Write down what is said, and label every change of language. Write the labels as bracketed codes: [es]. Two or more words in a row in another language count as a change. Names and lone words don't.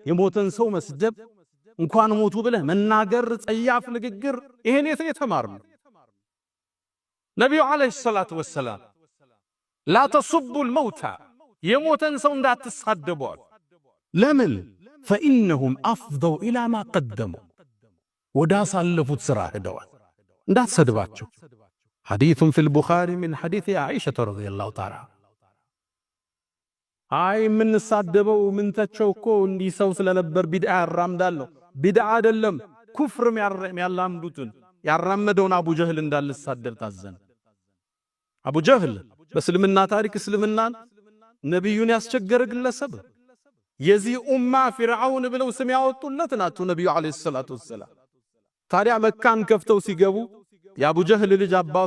[am] የሞተን ሰው መስደብ እንኳን ሞቱ ብለህ መናገር ጸያፍ ንግግር ይሄን የተማርነው ነብዩ [ar] عليه الصلاة والسلام لا تصبوا الموتى يموتن سو [am] እንዳትሳደቡ ለምን [ar] فانهم افضوا الى ما قدموا [am] ወዳሳለፉት ስራ ሄደዋል እንዳትሰድባቸው [ar] حديث في البخاري من حديث عائشة رضي الله تعالى [am] አይ ምን ሳደበው ምን ተቸውኮ እንዲ ሰው ስለነበር ቢድዓ ያራምዳለው ቢድዓ አይደለም ኩፍር ያላምዱትን ያራመደውን አቡ ጀህል እንዳልሳደብ ታዘነ አቡ ጀህል በእስልምና ታሪክ እስልምናን ነብዩን ያስቸገረ ግለሰብ የዚህ ኡማ ፍርዓውን ብለው ስም ያወጡለት ናቸው ነብዩ [ar] عليه الصلاة والسلام [am] ታዲያ መካን ከፍተው ሲገቡ የአቡ ጀህል ልጅ አባቱ